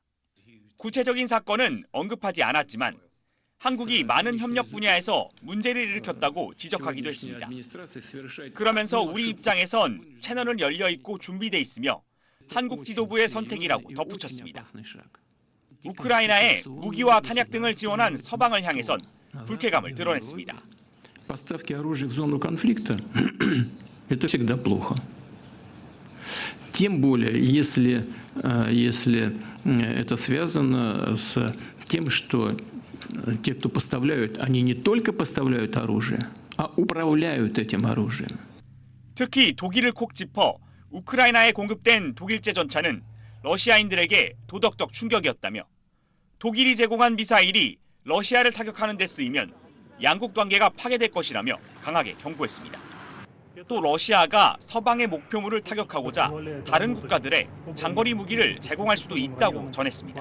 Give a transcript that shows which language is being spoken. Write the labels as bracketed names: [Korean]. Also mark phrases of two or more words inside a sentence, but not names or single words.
[Korean] 구체적인 사건은 언급하지 않았지만 한국이 많은 협력 분야에서 문제를 일으켰다고 지적하기도 했습니다. 그러면서 우리 입장에선 채널은 열려 있고 준비돼 있으며 한국 지도부의 선택이라고 덧붙였습니다. 우크라이나에 무기와 탄약 등을 지원한 서방을 향해선 불쾌감을 드러냈습니다. [Russian] Поставки оружия в зону конфликта – это всегда плохо. Тем более, если это связано с тем, что те, кто поставляют, они не только поставляют оружие, а управляют этим оружием. [Korean] 특히 독일을 콕 짚어 우크라이나에 공급된 독일제 전차는 러시아인들에게 도덕적 충격이었다며 독일이 제공한 미사일이 러시아를 타격하는 데 쓰이면 양국 관계가 파괴될 것이라며 강하게 경고했습니다. 또 러시아가 서방의 목표물을 타격하고자 다른 국가들의 장거리 무기를 제공할 수도 있다고 전했습니다.